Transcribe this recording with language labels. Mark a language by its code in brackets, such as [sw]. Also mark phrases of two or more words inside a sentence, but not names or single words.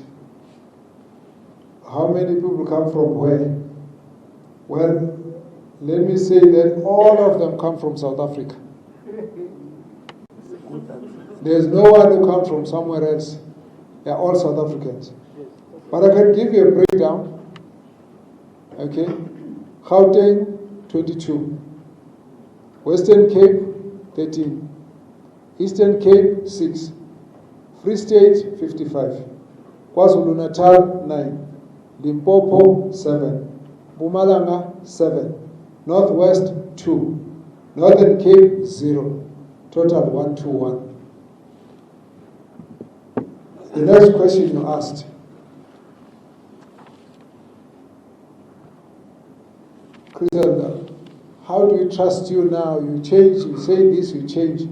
[en] How many people come from where? Well, let me say that all of them come from South Africa. There's no one who comes from somewhere else. They're all South Africans. But I can give you a breakdown. Okay? Gauteng, 22. Western Cape, 13. Eastern Cape, 6. Free State, 55. KwaZulu-Natal, 9. Limpopo, 7. Mpumalanga, 7. Northwest, 2. Northern Cape, 0. Total 121. The next question you asked. Griselda, how do we trust you now? You change, you say this, you change.